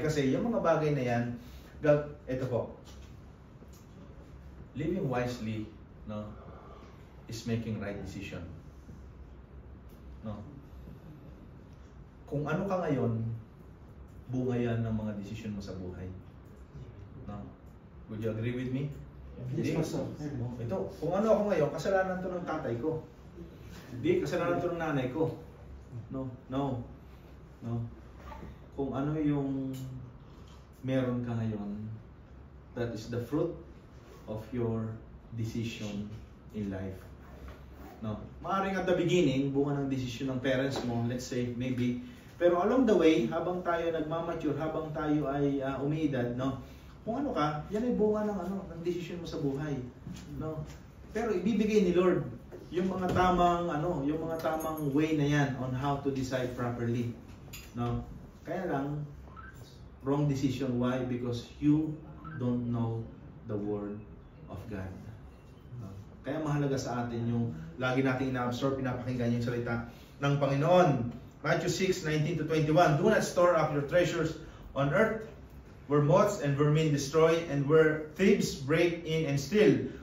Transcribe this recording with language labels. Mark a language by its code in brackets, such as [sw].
[tl] Kasi yung mga bagay na yan, ito po. [en] Living wisely, no, is making right decision. No? [tl] Kung ano ka ngayon, bunga yan ng mga decision mo sa buhay. No? [en] Would you agree with me? [tl] Hindi. Ito, kung ano ako ngayon, kasalanan to ng tatay ko. Hindi, kasalanan to ng nanay ko. No. Kung ano yung meron ka ngayon, [en] that is the fruit of your decision in life. No. [tl] Maaaring [en] at the beginning, [tl] bunga ng decision ng parents mo, [en] let's say, maybe. [tl] Pero [en] along the way, [tl] habang tayo nagmamature, habang tayo ay umiidad, no? Kung ano ka, yan ay bunga ng decision mo sa buhay, no? Pero ibibigay ni Lord yung mga tamang yung mga tamang way na yan [en] on how to decide properly, [tl] no? Kaya lang [en] wrong decision. Why? Because you don't know the word of God. No? [tl] Kaya mahalaga sa atin yung lagi nating ina-absorb, pinapakinggan yung salita ng Panginoon. [en] Matthew 6:19-21. Do not store up your treasures on earth, where moths and vermin destroy, and where thieves break in and steal.